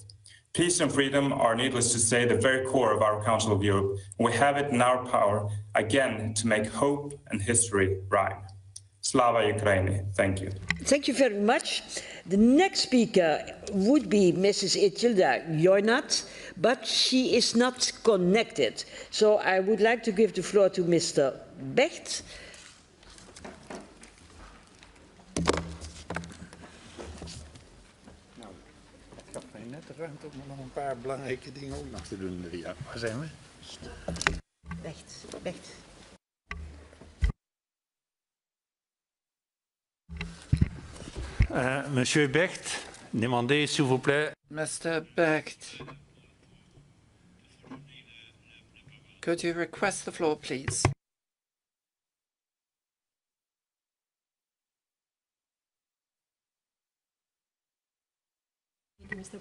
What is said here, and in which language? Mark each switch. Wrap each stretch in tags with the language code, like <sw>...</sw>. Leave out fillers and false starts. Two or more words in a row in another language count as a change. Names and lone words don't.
<en>Peace and freedom are, needless to say, the very core of our Council of Europe, and we have it in our power, again, to make hope and history rhyme.</en> <uk>Слава Україні.</uk> <en>Thank you. Thank you very much. The next speaker would be Mrs. Itilda Jornat, but she is not connected. So I would like to give the floor to Mr. Becht.</en> <nl>Ruimte om nog een paar belangrijke dingen ook nog te doen. Ja, waar zijn we? Rechts, rechts.</nl> <fr>Monsieur Becht, demandez s'il vous plaît.</fr> <en>Mr. Becht, could you request the floor, please? Mr.</en>